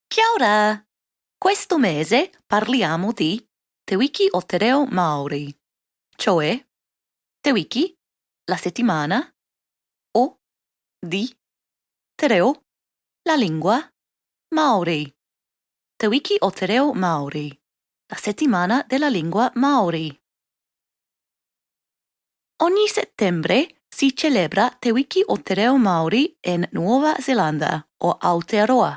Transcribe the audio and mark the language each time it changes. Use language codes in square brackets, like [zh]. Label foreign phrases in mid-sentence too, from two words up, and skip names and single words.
[it] Ciao Ra! Questo mese parliamo di [mi] Te Wiki [it] o Te Reo Maori, cioè Te Wiki, la settimana, o di [mi] Te Reo, [it] la lingua, Maori. Te Wiki o Te Reo Maori, la settimana della lingua Maori. Ogni settembre si celebra Te Wiki o Te Reo Maori in Nuova Zelanda o Aotearoa.